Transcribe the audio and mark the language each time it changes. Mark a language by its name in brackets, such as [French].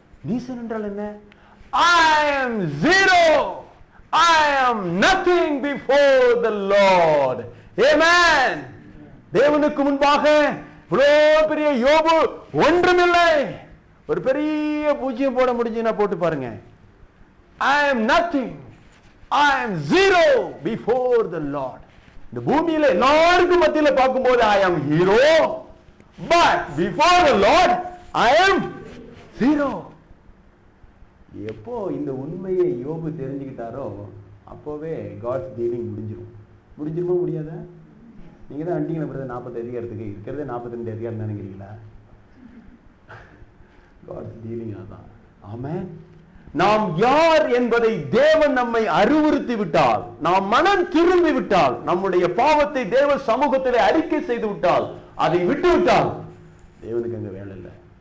[Tamil] நீசன் என்றால் என்ன? [English] I am zero. I am nothing before the Lord. Amen. [Tamil] தேவனுக்கு முன்பாக இவ்வளவு பெரிய யோபு ஒன்றுமில்லை. ஒரு பெரிய பூஜ்ஜியம் போட முடிஞ்சுன்னா போட்டு பாருங்க. [English] I am nothing. I am zero before the Lord. [Tamil] இந்த பூமியில எல்லாருக்கும் மத்தியில பார்க்கும்போது [English] I am hero. but before the Lord I am zero. [Tamil] எப்போ இந்த உண்மையை யோபு தெரிஞ்சுக்கிட்டாரோ அப்போவே காட்ஸ் டீலிங் முடிஞ்சிருமா முடியாதா? நீங்க தான் அண்டிங்களா பிரதர் 40 அதிகாரத்துக்கு இருக்கிறதே 42 அதிகாரம் நினைக்கிறீங்களா? காட்ஸ் டீலிங் அதான். ஆமென். நாம் யார் என்பதை தேவன் நம்மை அறிவுறுத்தி விட்டால், நாம் மனம் திரும்பி விட்டால், நம்முடைய பாவத்தை தேவ சமூகத்திலே அறிக்கை செய்து விட்டால், அதை விட்டு விட்டால் தேவனுக்கு அங்க வேலை இல்லை.